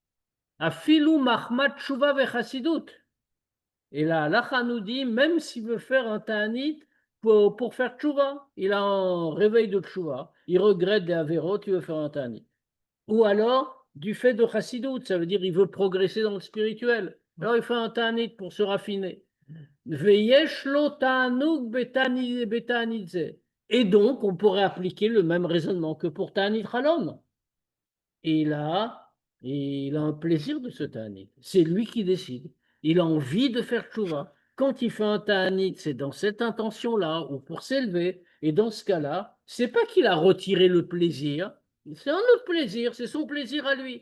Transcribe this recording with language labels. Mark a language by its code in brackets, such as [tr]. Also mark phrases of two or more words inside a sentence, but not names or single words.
[he] אפילו מחמת תשובה וחסידות. [fr] Et la halacha nous dit, même s'il veut faire un ta'anit pour faire tshuva, il a un réveil de tshuva, il regrette des avérots, il veut faire un ta'anit. Ou alors, du fait de chassidut, ça veut dire il veut progresser dans le spirituel. Alors il fait un ta'anit pour se raffiner. [he] ויש לו תענוג בתעניתו. [fr] Et donc, on pourrait appliquer le même raisonnement que pour [he] תענית חלום. [fr] Il a un plaisir de ce ta'anit. C'est lui qui décide. Il a envie de faire tchouva. Quand il fait un ta'anit, c'est dans cette intention-là, ou pour s'élever. Et dans ce cas-là, c'est pas qu'il a retiré le plaisir, c'est un autre plaisir, c'est son plaisir à lui.